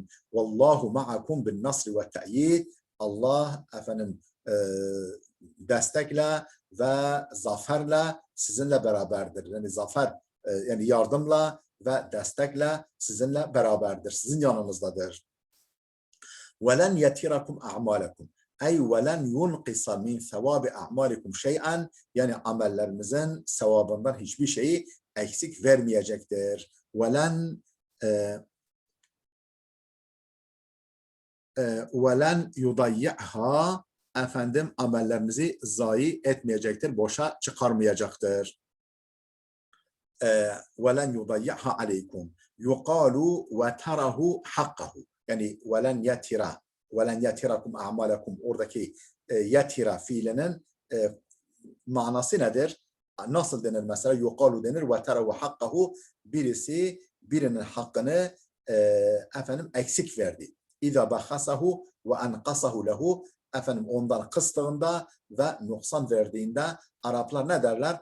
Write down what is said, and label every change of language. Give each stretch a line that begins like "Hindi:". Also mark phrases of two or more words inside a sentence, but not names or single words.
Arabic: والله معكم بالنصر والتأييد.
Turkish: Allah efendim destekle ve zaferle sizinle beraberdir. Yani zafer, yani yardımla ve destekle sizinle beraberdir. Sizin yanınızdadır.
Arabic: وَلَنْ يَتِرَكُمْ أَعْمَالَكُمْ أي ولن ينقص من ثواب أعمالكم شيئا,
Turkish: yani amellerinizin sevabından hiçbir şeyi eksik vermeyecektir.
Arabic: ولن يضيعها,
Turkish: efendim amellerinizi zayi etmeyecektir, boşa çıkarmayacaktır.
Arabic: ولن يضيعها عليكم يقال وتره حقه, yani ولن يتر وَلَنْ يَتِرَكُمْ أَعْمَالَكُمْ,
Turkish: oradaki yetira fiilinin manası nedir? Nasıl denir mesela? Yuqalu denir
Arabic: وتره حقه,
Turkish: birisi birinin hakkını efendim eksik verdi.
Arabic: إذا بخسه وأنقصه له,
Turkish: efendim ondan kıstığında ve noksan verdiğinde Araplar ne derler?